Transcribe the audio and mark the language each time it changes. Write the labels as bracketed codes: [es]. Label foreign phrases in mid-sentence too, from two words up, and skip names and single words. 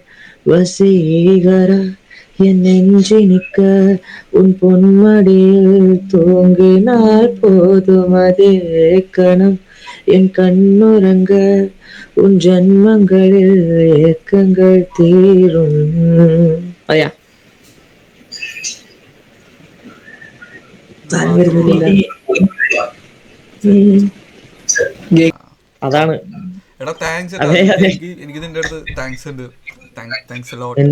[ta] வசீகரா என் நெஞ்சினிக்க உன் பொன்மடியில் தூங்கினால் போதும். அதே கணம் என் கண்ணுறங்க உன் ஜன்மங்களில் ஏக்கங்கள் தீரும். [ml] അയ്യാ അതാണ്. എടാ താങ്ക്സ്. എനിക്ക് നിന്റെ അടുത്ത് താങ്ക്സ് ഉണ്ട്. [en] thanks a lot.